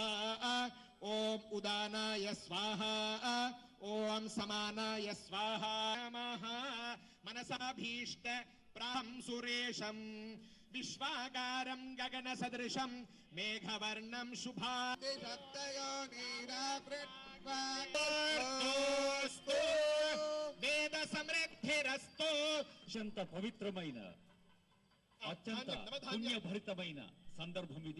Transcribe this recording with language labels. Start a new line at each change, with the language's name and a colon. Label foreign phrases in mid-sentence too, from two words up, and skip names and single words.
Sanskrit: ओम उदानाय स्वाहा। ओम समानाय स्वाहा। नमः मनसाभीष्ट प्रां सुरेशं విశ్వాకారం గగన సదృశం మేఘవర్ణం శుభాస్తు వేద సమృద్ధిరస్తు.
Telugu: అత్యంత పవిత్రమైన అత్యంత పుణ్యభరితమైన సందర్భం ఇది.